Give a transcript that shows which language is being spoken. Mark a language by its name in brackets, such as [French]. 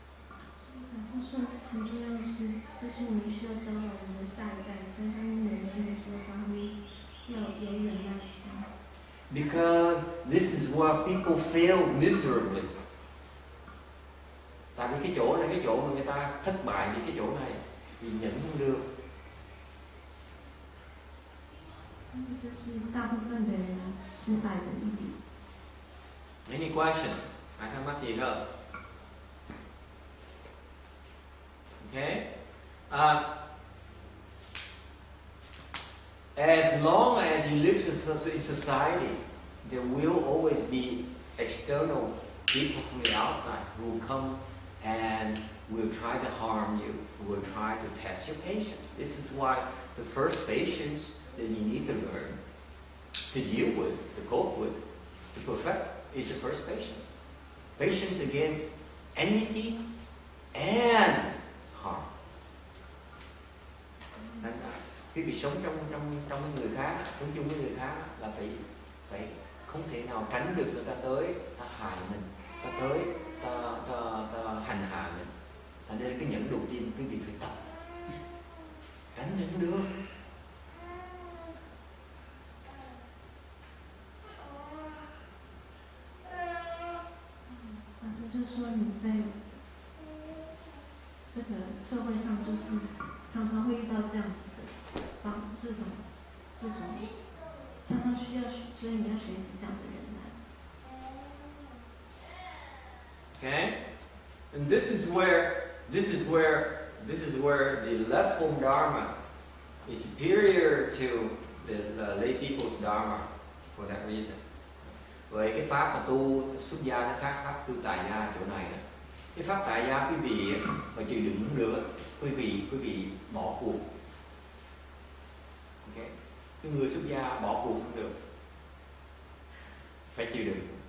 [Chinese] 老师说很重要的是，这是我们需要教导我们的下一代，在他们年轻的时候，教他们要有忍耐心。 [English] Because this is where people fail miserably. [Vietnamese] Tại vì cái chỗ này, cái chỗ mà người ta thất bại vì cái chỗ này, vì nhẫn không được. [Chinese] 这是大部分的人失败的一点。 [English] Any questions? [Vietnamese] Ai thắc mắc gì không? [English] Okay. As long as you live in society, there will always be external people from the outside who will come and will try to harm you, will try to test your patience. This is why the first patience that you need to learn, to deal with, to cope with, to perfect, is the first patience. Patience against enmity and harm. [Vietnamese] Cái việc sống trong người khác, sống chung với người khác là phải không thể nào tránh được người ta tới, ta hại mình, ta tới, ta hành hạ mình. Thành nên cái nhẫn đầu tiên cái việc phải tập, tránh thì không được. [Chinese] 老师就说你在这个社会上，就是常常会遇到这样子的。这种常常需要，所以你要学习这样的忍耐。 [English] Okay, and this is where the left home dharma is superior to the lay people's dharma for that reason. [Vietnamese] Vậy cái pháp mà tu xuất gia nó khác pháp tu tại gia chỗ này đó. Cái pháp tại gia quý vị mà chịu đựng không được, quý vị bỏ cuộc. Okay. Cái người xuất gia bỏ cuộc không được, phải chịu đựng.